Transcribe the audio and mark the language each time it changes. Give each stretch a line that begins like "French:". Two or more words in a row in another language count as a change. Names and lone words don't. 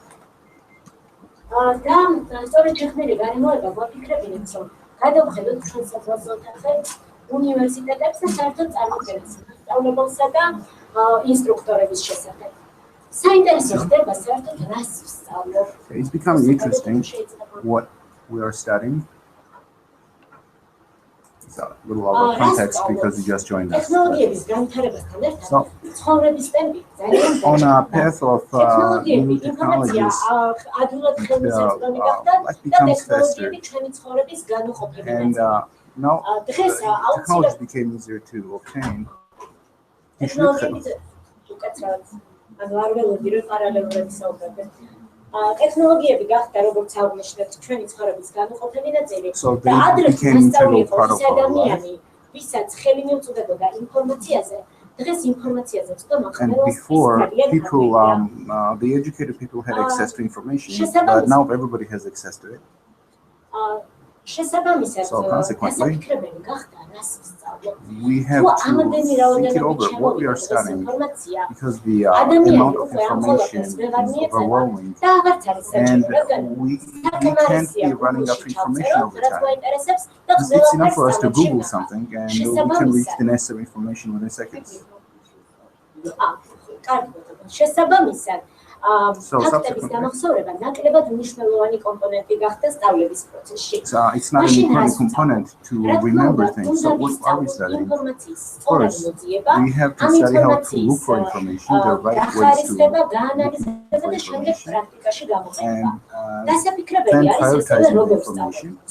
Georgian: და სწორედ შექმნილი გარემოება გვაფიქრებინეთ რომ გადავხედოთ ჩვენ საკლასო ოთახებს უნივერსიტეტებს და საერთოდ წარმოქმნას სწავლებელსა და ინსტრუქტორების შესახებ. საინტერესო ხდება საერთოდ რას ვსწავლობ.
English: It's becoming interesting what we are studying. It's a little out of context because you just joined us.
Georgian: ტექნოლოგიების განვითარებასთან ერთად ცხოვრების ტემპი ძალიან
English: On a path of new technologies,
Georgian: ადვილად ხელმისაწვდომი გახდა და ტექნოლოგიები ჩვენი ცხოვრების განუყოფელი
English: and now
Georgian: დღეს
English: technology became easier to obtain.
Georgian: ტექნოლოგიების უკაცრავად ანუ არ ველოდი რომ პარალელურად საუბრობენ. ტექნოლოგიები გახდა როგორც აღნიშნეთ ჩვენი ცხოვრების განუყოფელი ნაწილი და ადრე მასწავლებელი იყო ის ადამიანი ვისაც ხელი მიუწვდებოდა ინფორმაციაზე დღეს ინფორმაციაზე წვდომა
English: And before, people, the educated people had access to information, but now everybody has access to it.
Georgian: შესაბამისად
English: So consequently,
Georgian: დასაფიქრებელი გახდა რას ვსწავლობ.
English: we have to think it over what we are studying because the amount of information is overwhelming and we can't be running after information all the time. It's enough for us to Google something and we can reach the necessary information within seconds.
Georgian: შესაბამისად ფაქტების გამახსოვრება ნაკლებად მნიშვნელოვანი კომპონენტი გახდა სწავლების პროცესში.
English: It's not an important component to remember things. So what are we studying? First, we have to study how to look for information, the right ways to look for information, and then prioritizing the information.